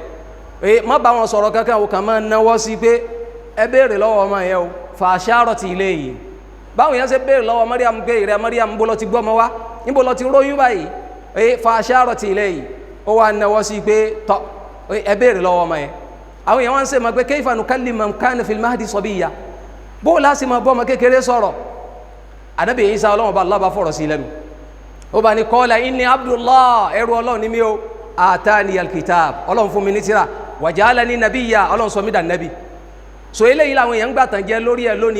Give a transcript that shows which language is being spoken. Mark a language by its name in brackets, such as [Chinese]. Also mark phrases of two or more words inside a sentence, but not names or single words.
[Yoruba] rẹ̀ má bá wọn sọ̀rọ̀ kankan o kàn máa náwó sí pé ẹ béèrè lọ́wọ́ ọmọ yẹn o [Arabic] فأشارت إليه [Yoruba] báwọn èèyàn ṣe béèrè lọ́wọ́ Maryam pé ìrẹ Maryam níbo lọ ti gbọ́ ọmọ wá níbo lọ ti róyún báyìí [Arabic] فأشارت إليه [Yoruba] ó wá náwó sí pé tọ́ ẹ béèrè lọ́wọ́ ọmọ yẹn àwọn èèyàn wọ́n ń ṣe mọ̀ pé [Arabic] كيف نكلم من كان في المهد صبيا [Yoruba] bó láti máa bọ́ ọmọ kékeré sọ̀rọ̀ Ànábì Isa Ọlọ́run ọba Allah bá fọ̀rọ̀ sí lẹ́nu ó bá ní [Arabic] قال إني عبد الله [Yoruba] ẹrú Ọlọ́run ní mi o [Arabic] آتاني الكتاب [Yoruba] Ọlọ́run fún mi ní tírà [Arabic] وجعلني نبيا [Yoruba] Ọlọ́run sọ mí dà nẹ́bí so eléyìí làwọn èèyàn gbà tàn jẹ́ lórí ẹ̀ lónìí